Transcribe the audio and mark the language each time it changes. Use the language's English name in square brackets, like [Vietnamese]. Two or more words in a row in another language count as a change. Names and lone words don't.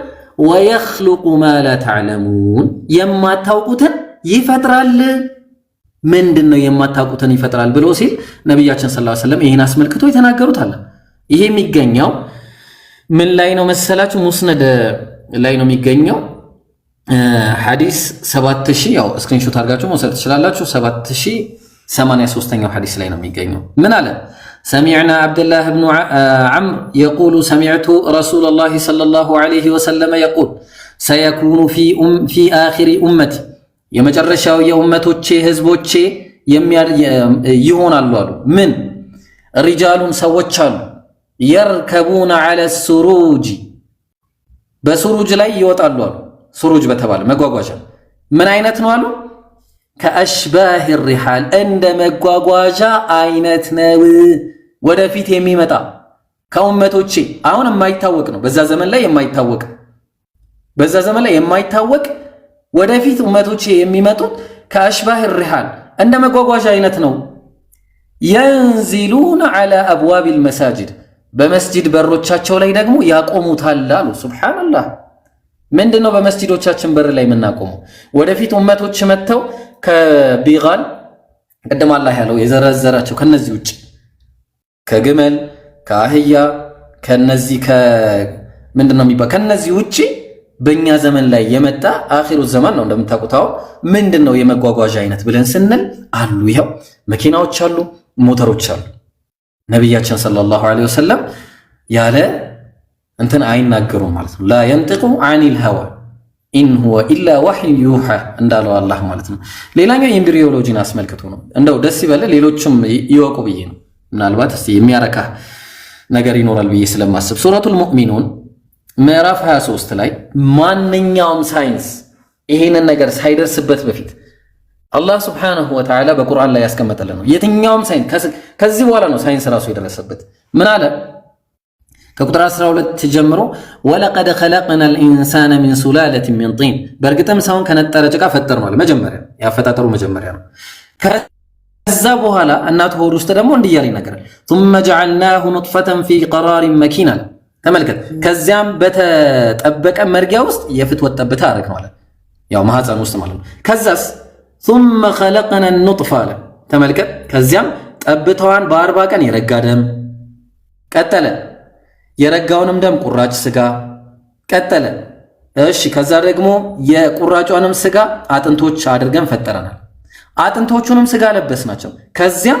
[Arabic] ويخلق ما لا تعلمون [Amharic] የማታውቁትን ይፈጥራል። ምንድነው የማታውቁትን ይፈጥራል ብሎ ሲል ነብያችን [Arabic] صلى الله عليه وسلم [Amharic] ይሄን አስመልክቶ የተናገሩት አለ። ይሄ የሚገኘው ምን ላይ ነው መሰላችሁ? ሙስነድ ላይ ነው የሚገኘው። ሐዲስ 7000 ያው ስክሪንሾት አድርጋችሁ መውሰድ ትችላላችሁ። 7083ኛው ሐዲስ ላይ ነው የሚገኘው። ምን አለ? [Arabic] سمعنا عبد الله بن عمرو يقول سمعت رسول الله صلى الله عليه وسلم يقول سيكون في آخر أمتي [Amharic] የመጨረሻው የኡመቶቼ ህዝቦቼ ይሆናሉ አሉ። ምን ሪጃሉን ሰዎች አሉ የርከቡና [Arabic] على السروج [Amharic] በሱሩጅ ላይ ይወጣሉ አሉ። ሱሩጅ በተባለ መጓጓዣ ምን አይነት ነው አሉ? [Arabic] كأشباه الرحال [Amharic] እንደ መጓጓዣ አይነት ነው ወደፊት የሚመጣ ከኡመቶቼ አሁን የማይታወቅ ነው። በዛ ዘመን ላይ የማይታወቅ ወደፊት ኡመቶቼ የሚመጡት [Arabic] كأشباه الرحال [Amharic] እንደ መጓጓዣ አይነት ነው። [Arabic] ينزلون على أبواب المساجد [Amharic] በመስጂድ በሮቻቸው ላይ ደግሞ ያቆሙታል አሉ። ሱብሃንአላህ ምንድነው በመስጂዶቻችን በር ላይ የምናቆመው? ወደፊት ኡመቶች መተው ከቢጋል ቀደም አላህ ያለው የዘረዘራቸው ከነዚህ ውጪ ከግመል ከአህያ ከነዚህ ምንድነው የሚባል ከነዚህ ውጪ በእኛ ዘመን ላይ የመጣ አኺሩ ዘመን ነው። እንደምታውቁታው ምንድነው የመጓጓዣ አይነት ብለን ስንል አሉ። ይሄው መኪናዎች አሉ፣ ሞተሮች አሉ። ነብያችን [Arabic] صلى الله عليه وسلم [Amharic] ያለ እንትን አይናገሩም ማለት ነው። [Arabic] لا ينطق عن الهوى إن هو إلا وحي يوحى [Amharic] እንዳለው አላህ ማለት ነው። ሌላኛው ኤምብሪዮሎጂን አስመልክቶ ነው። እንደው ደስ ይበል ሌሎችም ይወቁ ብዬ ነው። ምናልባት እስቲ የሚያረካ ነገር ይኖራል ብዬ ስለማስብ ሱረቱል ሙእሚኑን ምዕራፍ 23 ላይ ማንኛውም ሳይንስ ይሄንን ነገር ሳይደርስበት በፊት አላህ [Arabic] سبحانه وتعالى [Amharic] በቁርአን ላይ ያስቀመጠልን ነው። የትኛውም ሳይንስ ከዚህ በኋላ ነው ሳይንስ ራሱ የደረሰበት። ምን አለ? ከቁጥር 12 ጀምሮ [Arabic] ولقد خلقنا الإنسان من سلالة من طين [Amharic] በእርግጥም ሰውን ከነጠረ ጭቃ ፈጠርነዋል። መጀመሪያ ያፈጣጠሩ መጀመሪያ ነው። ከዛ በኋላ እናቱ ሆድ ውስጥ ደግሞ እንዲህ እያለ ይነገራል። [Arabic] ثم جعلناه نطفة في قرار مكين [Amharic] ተመልከት። ከዚያም በተጠበቀ መርጊያ ውስጥ የፍትወት ጠብታ አደረግነዋል። ያው ማህፀን ውስጥ ማለት ነው። ከዛስ [Arabic] ثم خلقنا النطفة [Amharic] ተመልከት። ከዚያም ጠብታዋን በ40 ቀን የረጋ ደም ቀጠለ። የረጋውንም ደም ቁራጭ ስጋ ቀጠለ። እሺ ከዛ ደግሞ የቁራጯንም ስጋ አጥንቶች አድርገን ፈጠረናል። አጥንቶቹንም ስጋ ለበስናቸው። ከዚያም